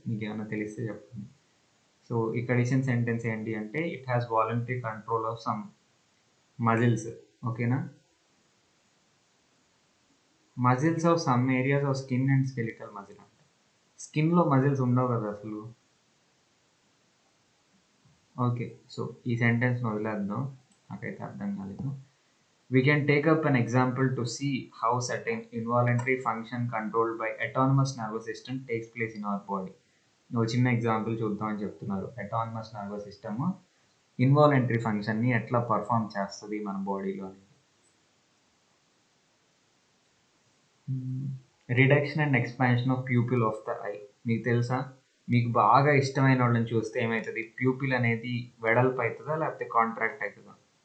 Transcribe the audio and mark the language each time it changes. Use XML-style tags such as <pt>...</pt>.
<te>మీకు ఏమైనా తెలిస్తే చెప్పండి. సో ఇక్కడ ఇచ్చిన సెంటెన్స్ ఏంటి అంటే</te> <en>It has voluntary control of some muscles.</en> <te>ఓకేనా?</te> <en>Muscles of some areas of skin and skeletal muscle అంట.</en> <te>స్కిన్లో మజిల్స్ ఉండవు కదా అసలు. ఓకే, సో ఈ సెంటెన్స్ వదిలేద్దాం, నాకైతే అర్థం కాలేదు.</te> <en>We can take up an example to see how certain involuntary function controlled by autonomous nervous system takes place in our body.</en> <te>ఒక చిన్న ఎగ్జాంపుల్ చూద్దామని చెప్తున్నారు. అటానమస్ నర్వస్ సిస్టమ్ ఇన్వాలంటరీ ఫంక్షన్ని ఎట్లా పర్ఫామ్ చేస్తుంది మన బాడీలో అనేది.</te> <en>Reduction and expansion of pupil of the eye.</en> <te>మీకు తెలుసా, మీకు బాగా ఇష్టమైన వాళ్ళని చూస్తే ఏమవుతుంది, ప్యూపిల్ అనేది వెడల్పు అవుతుందా లేకపోతే కాంట్రాక్ట్ అవుతుందా?</te>